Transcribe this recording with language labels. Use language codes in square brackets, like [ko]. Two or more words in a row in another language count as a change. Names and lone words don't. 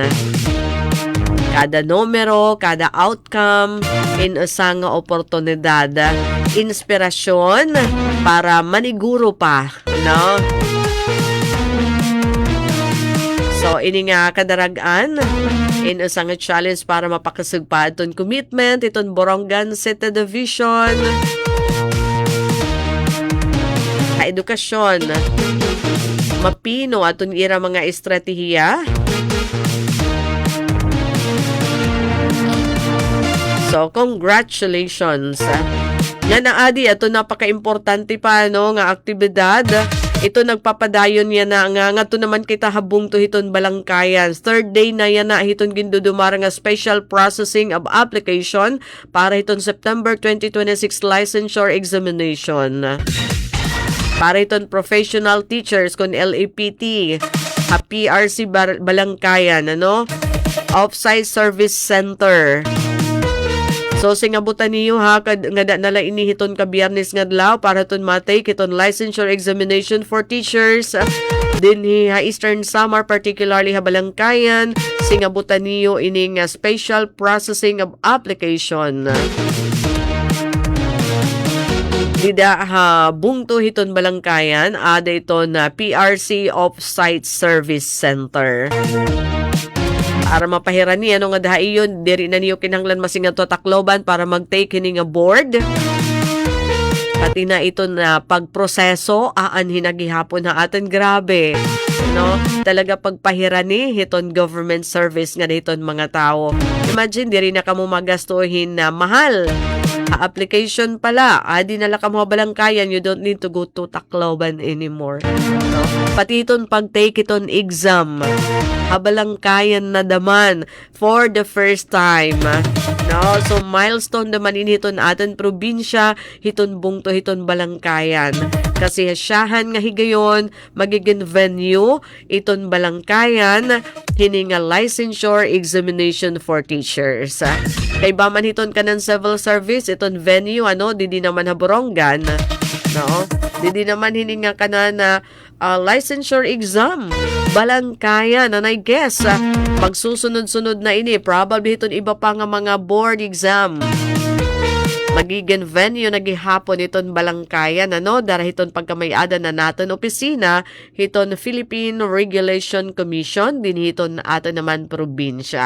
[war] Kada numero, kada outcome, inusang oportunidad, inspirasyon para maniguro pa, no? So, ini nga kadaragan, inusang challenge para mapakasugpa aton commitment, iton Borongan City Division, edukasyon, mapino aton ira mga estratehiya. [en] So, congratulations. [war] Nga na adi, ito napaka-importante pa nga aktibidad. Ito nagpapadayon yan na nga to naman kita habong to hiton balangkayan. Third day na yan na hiton gindudumara nga [en] special processing of application [war] para hiton September 2026 [en] licensure examination. [war] Para iton [en] professional teachers [war] kung LAPT, PRC Balangkayan, Offsite Service Center. So, singabutan niyo nga nala inihiton ka biyernes nga adlaw para iton matay iton [en] licensure examination for teachers. [war] Din Eastern Samar, particularly Balangkayan, singabutan niyo ining [en] special processing of application. [war] Dida bungto hiton Balangkayan, ada ito na PRC Offsite Service Center. Para mapahiran niya nga dahiyon, diri na niyo kinanglan masingat to Tacloban para mag-take hining board. Pati na ito na pagproseso, hinagihapon na atin, grabe. Talaga pagpahiran ni hiton government service nga hiton mga tao. Imagine, diri na kamo magastuhin na mahal. Application pala, di nala ka mo Balangkayan, [en] you don't need to go to Tacloban anymore. [war] Pati iton pag-take iton exam, Balangkayan na daman [en] for the first time. [war] So, milestone naman hiton atin probinsya, hiton bungto hiton Balangkayan. Kasi siyahan nga higayon, magiging venue, iton Balangkayan, hininga [en] licensure examination for teachers. [war] Kay baman hiton kanan [en] civil service, [war] iton venue, didi naman Borongan, Didi naman hininga kanan [en] licensure exam. [war] Balangkayan, [en] and I guess, [war] magsusunod-sunod na ini, probably iton iba pa nga mga [en] board exam. [war] Magiging venue na gihapon iton Balangkayan, dahil iton pagkamayada na natin opisina, iton Philippine Regulation Commission, din iton ato naman probinsya.